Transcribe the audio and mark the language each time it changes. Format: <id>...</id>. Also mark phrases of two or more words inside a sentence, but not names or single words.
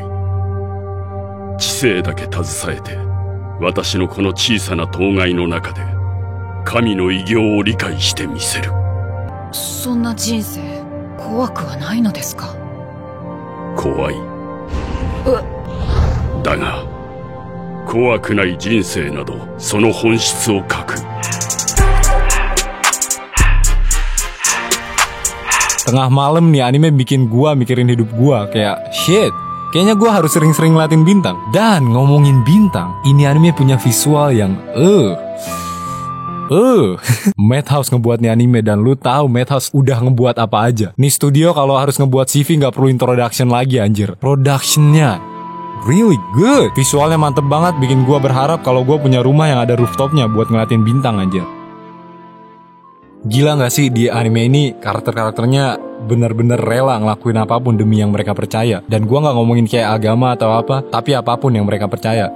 <ja>知性だけ携えて、私のこの小さな当該の中で、神の偉業を理解してみせる。そんな人生、怖くはないのですか？怖い。だが、怖くない人生など、その本質を書く。</ja> <id>Tengah malam nih anime bikin gua mikirin hidup gua. Kayak shit, kayaknya gua harus sering-sering ngeliatin bintang. Dan ngomongin bintang, ini anime punya visual yang Madhouse ngebuat nih anime. Dan lu tahu Madhouse udah ngebuat apa aja. Nih studio kalau harus ngebuat CV gak perlu introduction lagi anjir.</id> <en>Productionnya really good.</en> <id>Visualnya mantep banget, bikin gua berharap kalau gua punya rumah yang ada rooftopnya buat ngeliatin bintang anjir. Gila gak sih di anime ini karakter-karakternya bener-bener rela ngelakuin apapun demi yang mereka percaya. Dan gua gak ngomongin kayak agama atau apa, tapi apapun yang mereka percaya.</id>